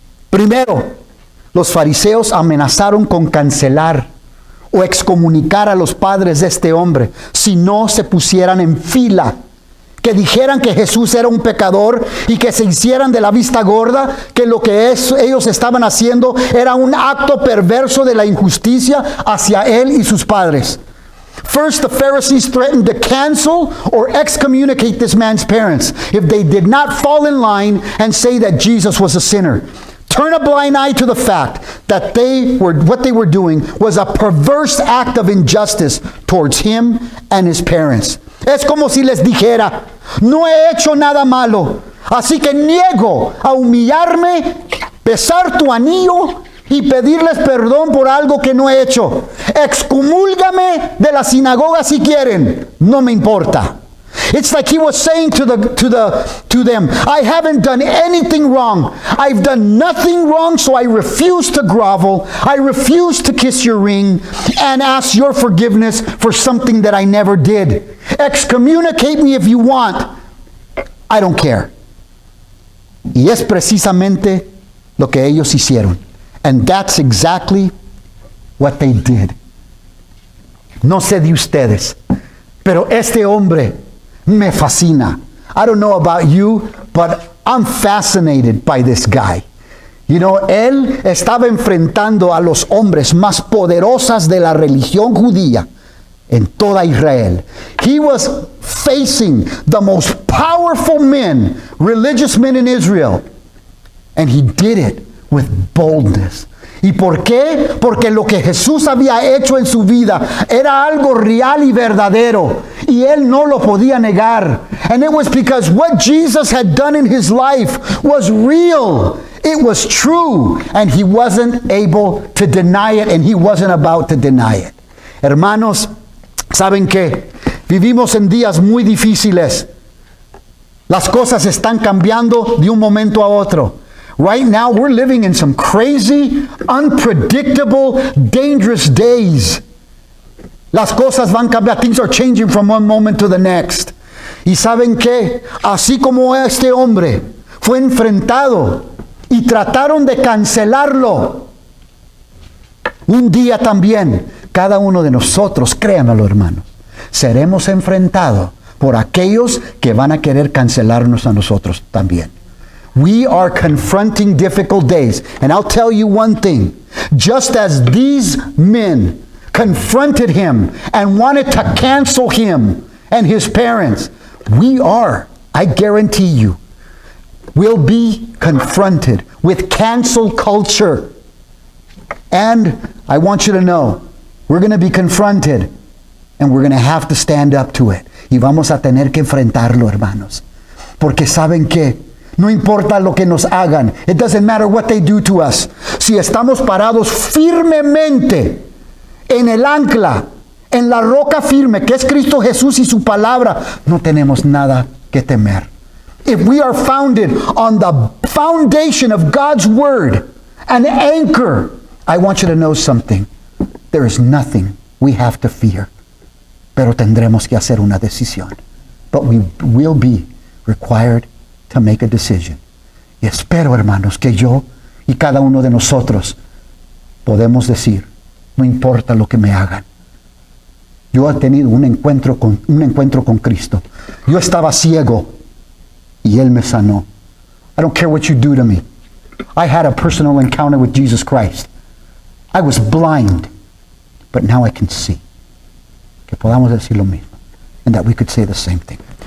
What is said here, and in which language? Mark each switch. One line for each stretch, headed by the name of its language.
Spanish: Primero, los fariseos amenazaron con cancelar o excomunicar a los padres de este hombre si no se pusieran en fila, que dijeran que Jesús era un pecador y que se hicieran de la vista gorda, que lo que ellos estaban haciendo era un acto perverso de la injusticia hacia él y sus padres.
English: First, the Pharisees threatened to cancel or excommunicate this man's parents if they did not fall in line and say that Jesus was a sinner. Turn a blind eye to the fact that what they were doing was a perverse act of injustice towards him and his parents.
Spanish: Es como si les dijera, no he hecho nada malo, así que niego a humillarme, besar tu anillo y pedirles perdón por algo que no he hecho. Excomúlgame de la sinagoga si quieren, no me importa.
English: It's like he was saying to them, I haven't done anything wrong. I've done nothing wrong, so I refuse to grovel. I refuse to kiss your ring and ask your forgiveness for something that I never did. Excommunicate me if you want. I don't care.
Spanish: Y es precisamente lo que ellos hicieron.
English: And that's exactly what they did.
Spanish: No sé de ustedes, pero este hombre me fascina.
English: I don't know about you, but I'm fascinated by this guy. You know,
Spanish: él estaba enfrentando a los hombres más poderosas de la religión judía en toda Israel.
English: He was facing the most powerful men, religious men in Israel. And he did it with boldness.
Spanish: ¿Y por qué? Porque lo que Jesús había hecho en su vida era algo real y verdadero, y él no lo podía negar.
English: And it was because what Jesus had done in his life was real. It was true, and he wasn't able to deny it, and he wasn't about to deny it.
Spanish: Hermanos, ¿saben qué? Vivimos en días muy difíciles. Las cosas están cambiando de un momento a otro.
English: Right now, we're living in some crazy, unpredictable, dangerous days.
Spanish: Las cosas van cambiando.
English: Things are changing from one moment to the next.
Spanish: ¿Y saben qué? Así como este hombre fue enfrentado y trataron de cancelarlo, un día también cada uno de nosotros, créanmelo hermanos, seremos enfrentados por aquellos que van a querer cancelarnos a nosotros también.
English: We are confronting difficult days. And I'll tell you one thing. Just as these men confronted him and wanted to cancel him and his parents, we are, I guarantee you, will be confronted with cancel culture. And I want you to know, we're going to be confronted and we're going to have to stand up to it.
Spanish: Y vamos a tener que enfrentarlo, hermanos. Porque ¿saben qué? No importa lo que nos hagan.
English: It doesn't matter what they do to us.
Spanish: Si estamos parados firmemente en el ancla, en la roca firme, que es Cristo Jesús y su palabra, no tenemos nada que temer.
English: if we are founded on the foundation of God's Word, an anchor, I want you to know something. There is nothing we have to fear.
Spanish: Pero tendremos que hacer una decisión.
English: But we will be required to make a decision.
Spanish: Y espero, hermanos, que yo y cada uno de nosotros podemos decir, no importa lo que me hagan. Yo he tenido un encuentro con Cristo. Yo estaba ciego y Él me sanó.
English: I don't care what you do to me. I had a personal encounter with Jesus Christ. I was blind, but now I can see.
Spanish: Que podamos decir lo mismo.
English: And that we could say the same thing.